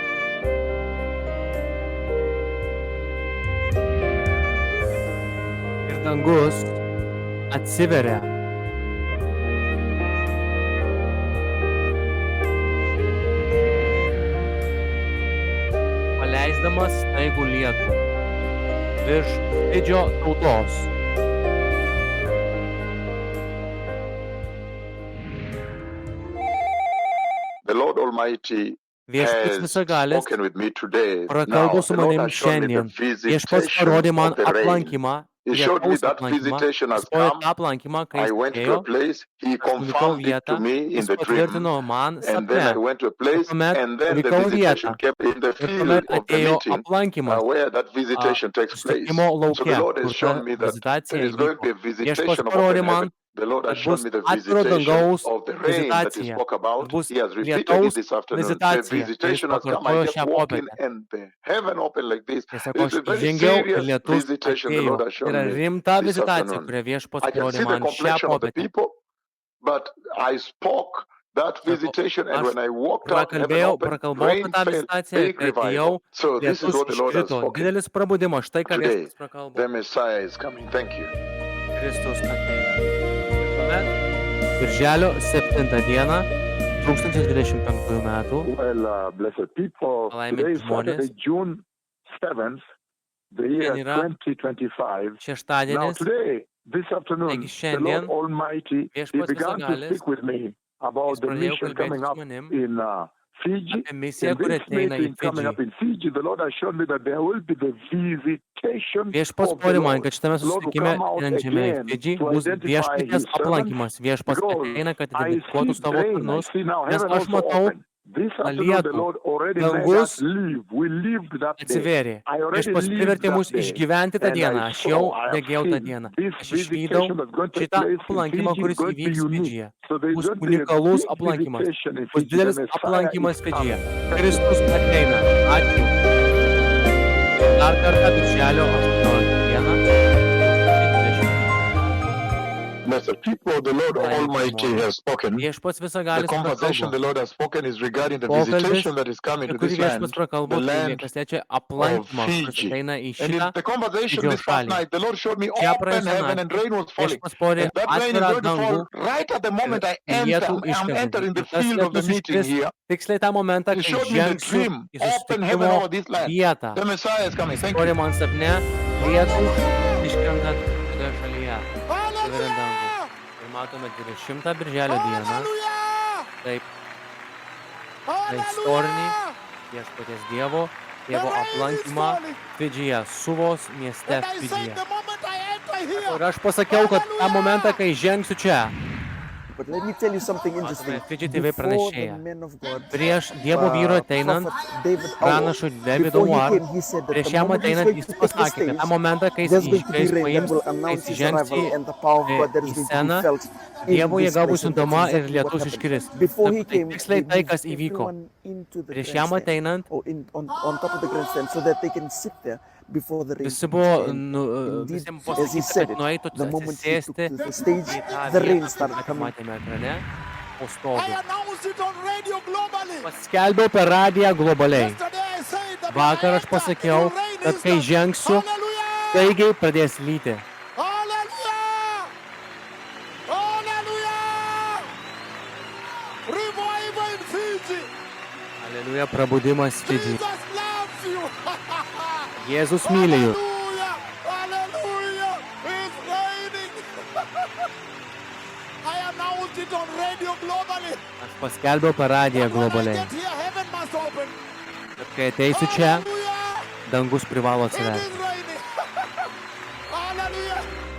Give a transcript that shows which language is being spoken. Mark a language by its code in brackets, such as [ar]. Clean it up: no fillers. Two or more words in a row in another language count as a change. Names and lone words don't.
[lt] Ir dangus atsiveria. Paleisdamas staigų lietų virš Fidžio tautos. [en] The Lord Almighty [lt] Viešpats [en] has [lt] visagalis [en] spoken with me today. [lt] prakalbo [en] Now, [lt] su [en] the Lord [lt] manim [en] has shown me the [lt] šiandien. Viešpats [en] visitation [lt] parodė man [en] of the rain. [lt] aplankymą, [en] He showed me [lt] lietaus [en] that [lt] aplankymą. [en] visitation has [lt] Jis parodė [en] come. [lt] tą aplankymą, kai [en] I [lt] jis [en] went to [lt] atėjo, [en] a place. He [lt] aš nuvykau [en] confirmed it [lt] vietą, [en] to me in [lt] jis [en] the dream. [lt] patvirtino man [en] And then I [lt] sapne. [en] went to a place, [lt] Tuomet [en] and then the [lt] nuvykau [en] visitation [lt] vietą [en] came in the [lt] ir [en] field [lt] tuomet [en] of the [lt] atėjo [en] meeting [lt] aplankymas [en] where that visitation takes place. [lt] susitikimo [en] So the [lt] lauke, [en] Lord has [lt] kur ta [en] shown me that [lt] vizitacija [en] there is going to [lt] įvyko. [en] be a [lt] Viešpats [en] visitation of [lt] parodė [en] open [lt] man, [en] heaven. The Lord has [lt] kad [en] shown [lt] bus [en] me the [lt] atviro [en] visitation [lt] dangaus [en] of the rain that He [lt] vizitacija, [en] spoke [lt] kad [en] about. [lt] bus [en] He has repeated it [lt] lietaus [en] this afternoon. The [lt] vizitacija, ir jis [en] visitation has come. I [lt] pakartojo [en] kept [lt] šią [en] walking [lt] popietę. [en] and the heaven opened like this. [lt] Jis sako, [en] It's [lt] aš [en] a very [lt] įžengiau ir [en] serious [lt] lietus [en] visitation the [lt] atėjo. [en] Lord has [lt] Tai [en] shown [lt] yra [en] me [lt] rimta [en] this [lt] vizitacija, [en] afternoon. [lt] kurią viešpats [en] I can [lt] parodė [en] see the [lt] man šią [en] complexion of the [lt] popietę. [en] people, but I spoke that [lt] Sako, [en] visitation, and [lt] aš [en] when I walked out, heaven [lt] prakalbėjau [en] opened, [lt] apie [en] rain [lt] tą [en] fell, [lt] vizitaciją ir [en] big [lt] kai atėjau, [en] revival. So this is [lt] lietus [en] what the Lord has [lt] iškrito. [en] spoken. [lt] Didelis prabudimas, štai ką [en] Today, [lt] viešpats prakalbo. [en] the Messiah is coming. Thank you. [lt] Kristus ateina. Tuomet, birželio 7 dieną 2025 metų, [en] Well, blessed people, [lt] Palaiminti [en] today is [lt] žmonės. [en] Saturday, June 7th, the year [lt] Šiandien yra [en] 2025. Now [lt] šeštadienis, [en] today, this afternoon, [lt] taigi [en] the [lt] šiandien [en] Lord Almighty, He [lt] viešpats [en] began to [lt] visagalis, [en] speak with me about [lt] jis [en] the [lt] pradėjo [en] mission [lt] kalbėti [en] coming [lt] su [en] up [lt] manim [en] in Fiji. [lt] apie misiją, [en] In [lt] kuri [en] this [lt] ateina į [en] meeting coming [lt] Fidžį. [en] up in Fiji, the Lord has shown me that there will be the visitation [lt] Viešpats [en] of the [lt] parodė man, [en] Lord. [lt] kad šitame [en] The Lord will [lt] susitikime [en] come out [lt] einančiame į [en] again [lt] Fidžį [en] to [lt] bus [en] identify [lt] viešpaties [en] His servants [lt] aplankymas. Viešpats [en] because [lt] ateina, kad [en] I see [lt] identifikuotų savo [en] rain. I [lt] tarnus, [en] see now [lt] nes [en] heaven [lt] aš [en] also [lt] matau [en] open. This afternoon, the [lt] lietų. [en] Lord already made [lt] Dangus [en] us live. We lived that day. [lt] atsivėrė. [en] I already [lt] Viešpats [en] lived [lt] privertė [en] that [lt] mus [en] day. [lt] išgyventi tą [en] And [lt] dieną. [en] I [lt] Aš jau [en] saw, I have [lt] regėjau tą [en] seen [lt] dieną. [en] this [lt] Aš išvydau [en] visitation that's going to take [lt] šitą [en] place in [lt] aplankymą, [en] Fiji is [lt] kuris [en] going to be [lt] įvyks [en] unique. [lt] Fidžyje. [en] So there's [lt] Bus [en] going to be a [lt] unikalus [en] big [lt] aplankymas. [en] visitation in [lt] Bus [en] Fiji. The [lt] didelis [en] Messiah [lt] aplankymas [en] is [lt] Fidžyje. [en] coming. Thank you. [lt] Kristus ateina. Ačiū. Dar kartą birželio 18 dieną 2020. [en] Blessed people, the Lord [lt] Palaiminti [en] Almighty [lt] žmonės. [en] has spoken. [lt] Viešpats [en] The [lt] visagalis [en] conversation [lt] prakalbo. [en] the Lord has spoken is regarding the [lt] Pokalbis, [en] visitation that is coming [lt] apie [en] to [lt] kurį [en] this [lt] viešpats [en] land, [lt] prakalbo, [en] the [lt] tai [en] land [lt] kas liečia [en] of [lt] aplankymą, kuris [en] Fiji. [lt] ateina į [en] And in [lt] šitą [en] the conversation [lt] Fidžio [en] this past [lt] šalį. [en] night, the Lord showed me [lt] Šią [en] open [lt] praėjusią [en] heaven and [lt] naktį [en] rain was falling. [lt] viešpats parodė [en] And that rain is [lt] atvirą [en] going to [lt] dangų [en] fall right at the [lt] ir [en] moment I [lt] lietų [en] I'm [lt] iškris. [en] entering the [lt] Ir tas [en] field of the [lt] lietus [en] meeting [lt] iškris [en] here. [lt] tiksliai tą momentą, [en] He [lt] kai [en] showed me the [lt] žengsiu [en] dream, [lt] į [en] open heaven [lt] susitikimo [en] over this land. [lt] vietą. [en] The Messiah is coming. Thank [lt] Parodė [en] you. [lt] man sapne lietų iškrentant šitoje šalyje. Atsiveriant dangų. Ir matome 20 birželio dieną. Taip, tą istorinį viešpaties Dievo aplankymą Fidžyje, Suvos mieste Fidžyje. Ir aš pasakiau, kad tą momentą, kai žengsiu čia, [en] But let me tell you something [lt] matome [en] interesting. [lt] Fidži TV [en] Before the [lt] pranešėją. [en] men of God, [lt] Prieš Dievo vyro ateinant, [en] prophet David [lt] pranašui [en] Owo, [lt] David [en] before he [lt] Owar, [en] came, he said that [lt] prieš [en] the [lt] jam [en] moment he's [lt] ateinant [en] going [lt] jis [en] to take the [lt] pasakė, kad tą [en] stage, [lt] momentą, kai [en] there's [lt] jis [en] going to be rain that [lt] paims, [en] will [lt] kai [en] announce [lt] jis [en] his [lt] žengs [en] arrival [lt] į [en] and the power of God that is going to [lt] sceną, [en] be felt in [lt] Dievo [en] this [lt] jėga bus [en] place. And that's [lt] juntama ir [en] exactly what [lt] lietus [en] happened. [lt] iškris. [en] Before he [lt] Tai [en] came, [lt] tiksliai [en] they [lt] tai, [en] moved [lt] kas įvyko. [en] everyone into the [lt] Prieš jam [en] grandstand [lt] ateinant, [en] or on top of the grandstand so that they can sit there before the rain [lt] visi [en] comes. [lt] buvo, [en] And indeed, [lt] visiems buvo [en] as he [lt] pasakyta, [en] said [lt] kad [en] it, [lt] nueitų [en] the moment he took [lt] atsisėsti [en] to the stage, [lt] į tą [en] the rain [lt] vietą, [en] started [lt] kur [en] coming. [lt] matėme ekrane, po [en] I [lt] stogu. [en] announced it on radio globally. [lt] Paskelbiau per radiją globaliai. [en] Yesterday I said that [lt] Vakar aš pasakiau, kad kai žengsiu, [en] Hallelujah! [lt] staigiai pradės lyti. [en] Hallelujah! Hallelujah! Revival in Fiji. [lt] Aleliuja, prabudimas Fidži. [en] Jesus loves you. [lt] Jėzus myli jūs. [en] Hallelujah! Hallelujah! It's raining. I announced it on radio globally. [lt] Aš paskelbiau per radiją [en] When I [lt] globaliai. [en] get here, heaven must open. [lt] Bet kai ateisiu čia, [en] Hallelujah! [lt] dangus privalo [en] It [lt] atsiverti. [en] is raining. Hallelujah!